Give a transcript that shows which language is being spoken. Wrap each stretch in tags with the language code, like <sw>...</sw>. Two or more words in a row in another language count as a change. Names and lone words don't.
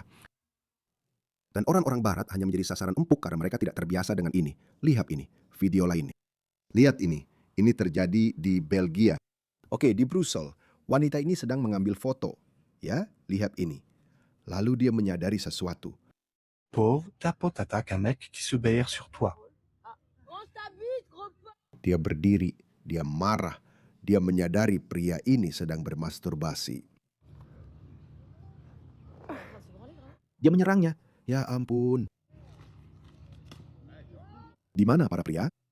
<id>Dan orang-orang barat hanya menjadi sasaran empuk karena mereka tidak terbiasa dengan ini. Lihat ini, video lainnya. Lihat ini terjadi di Belgia. Oke, di Brussel, wanita ini sedang mengambil foto. Ya, lihat ini. Lalu dia menyadari sesuatu.</id> <fr>Pauvre, ta pote attaque un mec qui se BR sur toi.</fr> <id>Dia berdiri, dia marah, dia menyadari pria ini sedang bermasturbasi. Dia menyerangnya. Ya ampun. Di mana para pria?</id>